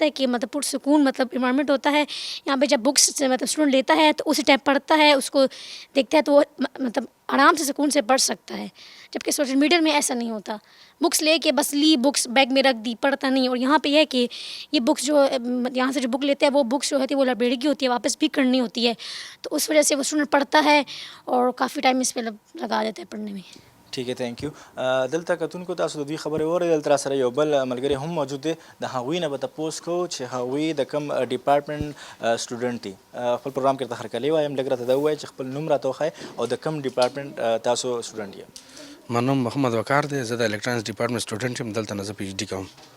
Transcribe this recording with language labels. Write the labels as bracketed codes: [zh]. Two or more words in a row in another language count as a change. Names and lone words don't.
[ur] ہے کہ مطلب پرسکون مطلب انوائرمنٹ ہوتا ہے یہاں پہ جب بکس مطلب اسٹوڈنٹ لیتا ہے تو اسی ٹائم پڑھتا ہے اس کو دیکھتا ہے تو وہ مطلب آرام سے سکون سے پڑھ سکتا ہے جبکہ [en] social media [ur] میں ایسا نہیں ہوتا بکس لے کے بس لی بکس بیگ میں رکھ دی پڑھتا نہیں اور یہاں پہ یہ ہے کہ یہ بکس جو یہاں سے جو بک لیتے ہیں وہ بکس جو ہوتی ہے وہ لائبریری کی ہوتی ہے واپس بھی کرنی ہوتی ہے تو اس وجہ سے وہ اسٹوڈنٹ پڑھتا ہے اور کافی ټایم اس پہ لگا دیتا ہے پڑھنے میں ٹھیک ہے [en] thank you [ps] دلته کتونکو تاسو د دوی خبرې واورئ دلته راسره یو بل ملګری هم موجود دی د هغوی نه به تپوس کوو چې هغوی د کوم ډپارټمنټ سټوډنټ دي خپل پروګرام کې درته هرکلی وایم لږ راته دا ووایئ چې خپل نوم راته وښایئ او د کوم ډپارټمنټ تاسو سټوډنټ یې ما نوم محمد وقار دی زه د الکترونیکس ډپارټمنټ سټوډنټ یم دلته نه زه پی ایچ ډي کوم